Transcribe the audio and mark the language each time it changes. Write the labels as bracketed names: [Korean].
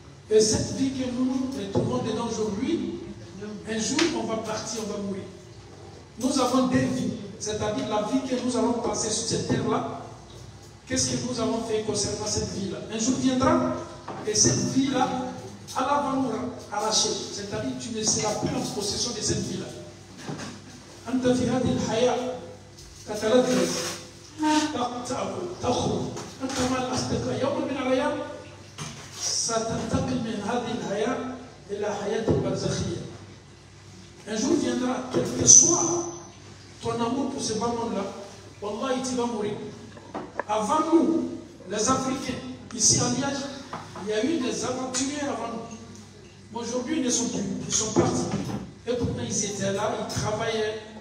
[French] Et cette vie que nous trouvons dedans aujourd'hui, un jour on va partir, on va mourir. Nous avons des vies, c'est-à-dire la vie que nous allons passer sur cette terre-là. Qu'est-ce que nous avons fait concernant cette vie-là? Un jour viendra, et cette vie-là, Allah va nous arracher. C'est-à-dire que tu ne seras plus en possession de cette vie-là. [Arabic] أنت في هذه الحياة تتلذذ تأكل تخرج أنت مع الأصدقاء يوم من الأيام ستنتقل من هذه الحياة إلى حياة البرزخية. [French] Un jour viendra, quel que soit ton amour pour ce bas monde-là, Wallahi, tu vas mourir. Avant nous, les Africains, ici en Liège, il y a eu des aventuriers avant nous. Aujourd'hui, ils ne sont plus, ils sont partis. Et pourtant, ils étaient là, ils travaillaient.